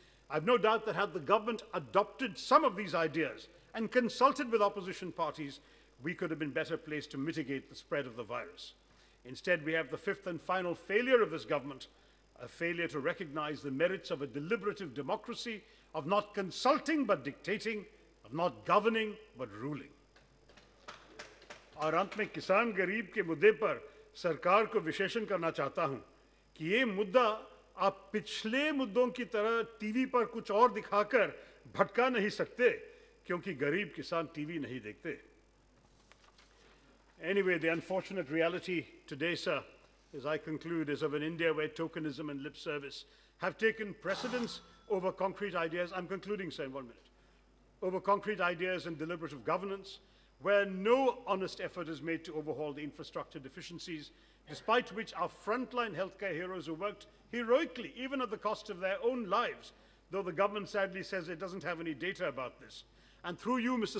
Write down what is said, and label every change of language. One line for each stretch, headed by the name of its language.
English: I've no doubt that had the government adopted some of these ideas and consulted with opposition parties, we could have been better placed to mitigate the spread of the virus. Instead, we have the fifth and final failure of this government, a failure to recognize the merits of a deliberative democracy, of not consulting but dictating, of not governing but ruling.
Hindi: और अंत में किसान गरीब के मुद्दे पर सरकार को विशेषण करना चाहता हूं कि ये मुद्दा आप पिछले मुद्दों की तरह टीवी पर कुछ और दिखाकर भटका नहीं सकते, क्योंकि गरीब किसान टीवी नहीं देखते.
English: Anyway, the unfortunate reality today, sir, as I conclude, is of an India where tokenism and lip service have taken precedence over concrete ideas. I'm concluding, sir, in 1 minute. Over concrete ideas and deliberative governance, where no honest effort is made to overhaul the infrastructure deficiencies, despite which our frontline healthcare heroes who worked heroically, even at the cost of their own lives, though the government sadly says it doesn't have any data about this. And through you, Mr.